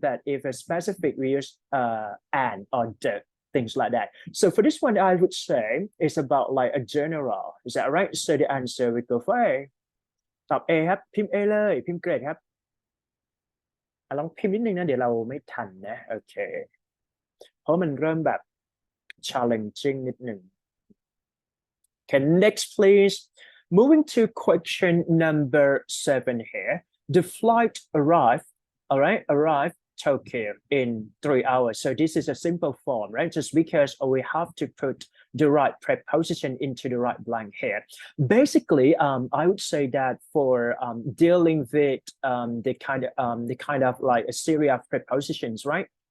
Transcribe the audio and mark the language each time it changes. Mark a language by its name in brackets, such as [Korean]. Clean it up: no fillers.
[English] But if a specific we use an or the, things like that. So for this one, I would say it's about like a general. Is that right? So the answer we go for A. [Thai] ตอบ A ครับพิมพ์ A เลยพิมพ์เกรดครับลองพิมพ์นิดนึงนะเดี๋ยวเราไม่ทันนะโอเคเพราะมันเริ่มแบบ challenging นิดนึง [English] Okay, next please. Moving to question number 7 here. The flight arrived Tokyo in 3 hours. So this is a simple form, right? Just because we have to put the right preposition into the right blank here. Basically, I would say that for dealing with the kind of like a series of prepositions, right?